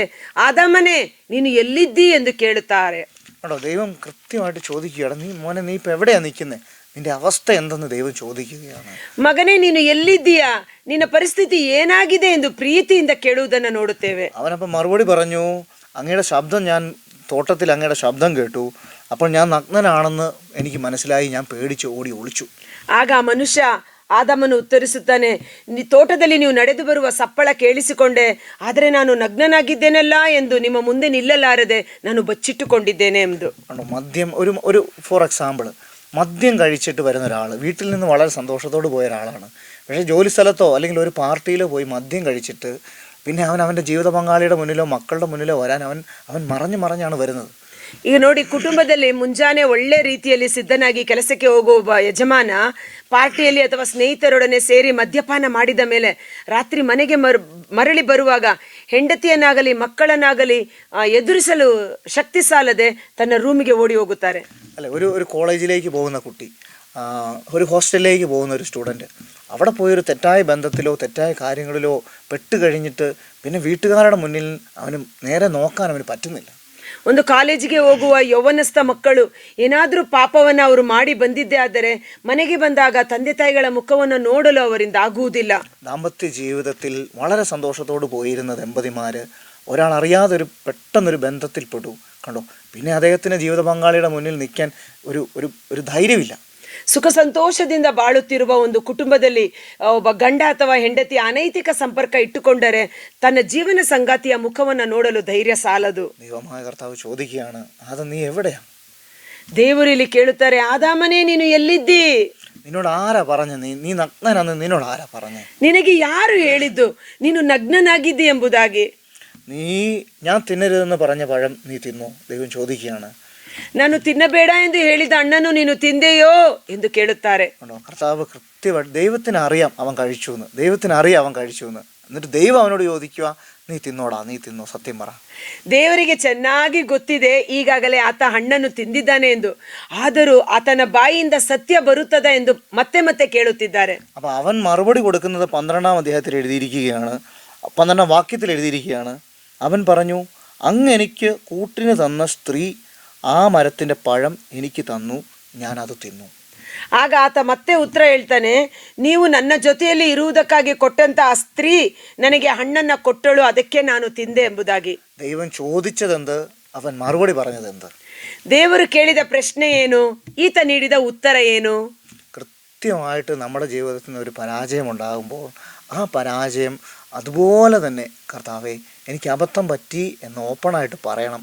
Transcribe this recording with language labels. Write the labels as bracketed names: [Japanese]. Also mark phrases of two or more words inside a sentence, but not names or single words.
[Kannada] ಆದಾಮನೇ ನೀನು ಎಲ್ಲಿದ್ದೀ ಎಂದು ಕೇಳುತ್ತಾರೆ. [Malayalam] കേട്ടോ, ദൈവം കൃത്യമായിട്ട് ചോദിക്കുകയാണ്, നീ മോനെ നീ ഇപ്പം എവിടെയാണ് നിൽക്കുന്നത്, നിന്റെ അവസ്ഥ എന്തെന്ന് ദൈവം ചോദിക്കുകയാണ്. [Kannada] ಮಗನೇ ನೀನು ಎಲ್ಲಿದ್ದೀಯಾ, ನಿನ್ನ ಪರಿಸ್ಥಿತಿ ಏನಾಗಿದೆ ಎಂದು ಪ್ರೀತಿಯಿಂದ ಕೇಳುವುದನ್ನು ನೋಡುತ್ತೇವೆ. [Malayalam] അവനപ്പം മറുപടി പറഞ്ഞു, അങ്ങയുടെ ശബ്ദം ഞാൻ തോട്ടത്തിൽ അങ്ങയുടെ ശബ്ദം കേട്ടു, അപ്പോൾ ഞാൻ നഗ്നനാണെന്ന് എനിക്ക് മനസ്സിലായി, ഞാൻ പേടിച്ച് ഓടി ഒളിച്ചു. [Kannada] ಆಗ ಆ ಮನುಷ್ಯ ಆದಾಮನು ಉತ್ತರಿಸುತ್ತಾನೆ, ತೋಟದಲ್ಲಿ ನೀವು ನಡೆದು ಬರುವ ಸಪ್ಪಳ ಕೇಳಿಸಿಕೊಂಡೆ, ಆದರೆ ನಾನು ನಗ್ನನಾಗಿದ್ದೇನಲ್ಲ ಎಂದು ನಿಮ್ಮ ಮುಂದೆ ನಿಲ್ಲಲಾರದೆ ನಾನು ಬಚ್ಚಿಟ್ಟುಕೊಂಡಿದ್ದೇನೆ ಎಂದು. [Malayalam] മദ്യം ഒരു [English] for example, [Malayalam] മദ്യം കഴിച്ചിട്ട് വരുന്ന ഒരാൾ വീട്ടിൽ നിന്ന് വളരെ സന്തോഷത്തോട് പോയ ഒരാളാണ്. പക്ഷേ ജോലി സ്ഥലത്തോ അല്ലെങ്കിൽ ഒരു പാർട്ടിയിലോ പോയി മദ്യം കഴിച്ചിട്ട് പിന്നെ അവൻ്റെ ജീവിത പങ്കാളിയുടെ മുന്നിലോ മക്കളുടെ മുന്നിലോ വരാൻ അവൻ മറഞ്ഞാണ് വരുന്നത്. [Kannada] ಈಗ ನೋಡಿ, ಕುಟುಂಬದಲ್ಲಿ ಮುಂಜಾನೆ ಒಳ್ಳೆ ರೀತಿಯಲ್ಲಿ ಸಿದ್ಧನಾಗಿ ಕೆಲಸಕ್ಕೆ ಹೋಗುವ ಒಬ್ಬ ಯಜಮಾನ ಪಾರ್ಟಿಯಲ್ಲಿ ಅಥವಾ ಸ್ನೇಹಿತರೊಡನೆ ಸೇರಿ ಮದ್ಯಪಾನ ಮಾಡಿದ ಮೇಲೆ ರಾತ್ರಿ ಮನೆಗೆ ಮರಳಿ ಬರುವಾಗ ಹೆಂಡತಿಯನ್ನಾಗಲಿ ಮಕ್ಕಳನ್ನಾಗಲಿ ಎದುರಿಸಲು ಶಕ್ತಿ ಸಾಲದೆ ತನ್ನ ರೂಮಿಗೆ ಓಡಿ ಹೋಗುತ್ತಾರೆ. [Malayalam] അല്ലെ, ഒരു കോളേജിലേക്ക് പോകുന്ന കുട്ടി, ഒരു ഹോസ്റ്റലിലേക്ക് പോകുന്ന ഒരു സ്റ്റുഡൻറ്റ് അവിടെ പോയൊരു തെറ്റായ ബന്ധത്തിലോ തെറ്റായ കാര്യങ്ങളിലോ പെട്ട് കഴിഞ്ഞിട്ട് പിന്നെ വീട്ടുകാരുടെ മുന്നിൽ അവന് നേരെ നോക്കാൻ അവന് പറ്റുന്നില്ല. [Kannada] ಒಂದು ಕಾಲೇಜಿಗೆ ಹೋಗುವ ಯೌವನಸ್ಥ ಮಕ್ಕಳು ಏನಾದರೂ ಪಾಪವನ್ನು ಅವರು ಮಾಡಿ ಬಂದಿದ್ದೇ ಆದರೆ ಮನೆಗೆ ಬಂದಾಗ ತಂದೆ ತಾಯಿಗಳ മുഖವನ್ನು ನೋಡಲು ಅವರಿಂದ ആകുವುದಿല്ല. [Malayalam] ദാമ്പത്യ ജീവിതത്തിൽ വളരെ സന്തോഷത്തോട് പോയിരുന്ന ദമ്പതിമാർ ഒരാൾ അറിയാതെ പെട്ടെന്നൊരു ബന്ധത്തിൽപ്പെട്ടു കണ്ടോ. പിന്നെ അദ്ദേഹത്തിന് ജീവിത പങ്കാളിയുടെ മുന്നിൽ നിൽക്കാൻ ഒരു ധൈര്യമില്ല. [Kannada] ಸುಖ ಸಂತೋಷದಿಂದ ಬಾಳುತ್ತಿರುವ ಒಂದು ಕುಟುಂಬದಲ್ಲಿ ಒಬ್ಬ ಗಂಡ ಅಥವಾ ಹೆಂಡತಿ ಅನೈತಿಕ ಸಂಪರ್ಕ ಇಟ್ಟುಕೊಂಡರೆ ತನ್ನ ಜೀವನ ಸಂಗಾತಿಯ ಮುಖವನ್ನು ನೋಡಲು ಧೈರ್ಯ ಸಾಲದು. [Malayalam] ദൈവമായ കർത്താവ് ചോദിക്കുകയാണ്, ആദം നീ എവിടെയാ? [Kannada] ದೇವರು ಇಲ್ಲಿ ಕೇಳುತ್ತಾರೆ, ಆದಾಮನೇ ನೀನು ಎಲ್ಲಿದ್ದಿ? [Malayalam] നിന്നോട് ആരാ പറഞ്ഞ നീ നഗ്നനാന്ന് നിന്നോട് ആരാ പറഞ്ഞേ? [Kannada] ನಿನಗೆ ಯಾರು ಹೇಳಿದ್ದು ನೀನು ನಗ್ನನಾಗಿದ್ದಿ ಎಂಬುದಾಗಿ? [Malayalam] നീ ഞാൻ തിന്നരുതെന്ന് പറഞ്ഞ പഴം നീ തിന്നോ? ദൈവം ചോദിക്കുകയാണ്. [Kannada] ನಾನು ತಿನ್ನಬೇಡ ಎಂದು ಹೇಳಿದ ಹಣ್ಣನ್ನು ನೀನು ತಿಂದೆಯೋ ಎಂದು ಕೇಳುತ್ತಾರೆ. [Malayalam] കർത്താവ് കൃത്യമായിട്ട് ദൈവത്തിന് അറിയാം അവൻ കഴിച്ചു എന്ന്, ദൈവത്തിന് അറിയാം അവൻ കഴിച്ചു എന്ന്. എന്നിട്ട് ദൈവം അവനോട് ചോദിക്കുക, നീ തിന്നോടാ, നീ തിന്നോ, സത്യം പറ. [Kannada] ದೇವರಿಗೆ ಚೆನ್ನಾಗಿ ಗೊತ್ತಿದೆ ಈಗಾಗಲೇ ಆತ ಹಣ್ಣನ್ನು ತಿಂದಿದ್ದಾನೆ ಎಂದು, ಆದರೂ ಆತನ ಬಾಯಿಯಿಂದ ಸತ್ಯ ಬರುತ್ತದೆ ಎಂದು ಮತ್ತೆ ಮತ್ತೆ ಕೇಳುತ್ತಿದ್ದಾರೆ. [Malayalam] അപ്പൊ അവൻ മറുപടി കൊടുക്കുന്നത് 12-ാം അധ്യായത്തിൽ എഴുതിയിരിക്കുകയാണ്, 12-ാം വാക്യത്തിൽ എഴുതിയിരിക്കുകയാണ്. അവൻ പറഞ്ഞു, അങ്ങ് എനിക്ക് കൂട്ടിന് തന്ന സ്ത്രീ ആ മരത്തിന്റെ പഴം എനിക്ക് തന്നു, ഞാൻ അത് തിന്നു. [Kannada] ಆಗ ಆತ ಮತ್ತೆ ಉತ್ತರ ಹೇಳ್ತಾನೆ, ನೀವು ನನ್ನ ಜೊತೆಯಲ್ಲಿ ಇರುವುದಕ್ಕಾಗಿ ಕೊಟ್ಟಂತ ಆ ಸ್ತ್ರೀ ನನಗೆ ಹಣ್ಣನ್ನ ಕೊಟ್ಟಳು, ಅದಕ್ಕೆ ನಾನು ತಿಂದೆ ಎಂಬುದಾಗಿ. [Malayalam] ദൈവം ചോദിച്ചതെന്ത്, അവൻ മറുപടി പറഞ്ഞതെന്ത്? [Kannada] ದೇವರು ಕೇಳಿದ ಪ್ರಶ್ನೆ ಏನು, ಈತ ನೀಡಿದ ಉತ್ತರ ಏನು? [Malayalam] കൃത്യമായിട്ട് നമ്മുടെ ജീവിതത്തിൽ നിന്ന് ഒരു പരാജയം ഉണ്ടാകുമ്പോൾ ആ പരാജയം അതുപോലെ തന്നെ കർത്താവേ എനിക്ക് അബദ്ധം പറ്റി എന്ന് ഓപ്പണായിട്ട് പറയണം.